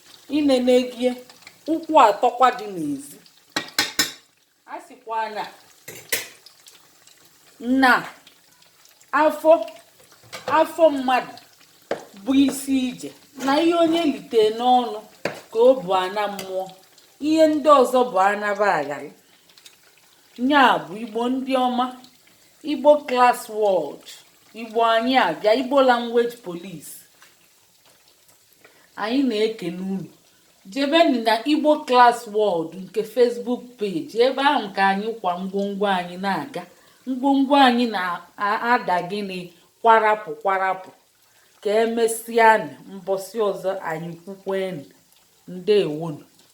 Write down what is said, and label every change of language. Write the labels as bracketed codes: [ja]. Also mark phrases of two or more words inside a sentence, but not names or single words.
[ig] Ị nene gị, ụkwụ atọkwa dị n'ezi. A sịkwa na, na Afọ, afọ mmadụ bụ isi ije, na ihe onye lite n'ọnụ ka o bu ana mmụọ. Ihe ndị ọzọ bụ anaba agharị. Nya bụ Igbo ndị ọma, Igbo class world, Igbo anyị abịa, Igbo language police. Anyị na-ekele unu. Jebenụ na Igbo class world nke Facebook page, ebe ahụ ka anyị kwa ngwongwo anyị na-aga. Ngwongwo anyị na-a-, ada gịnị? Kwarapụ, kwarapụ. Ka emesịanụ, mbọsị ọzọ anyị kwukwenụ. Ndewonu.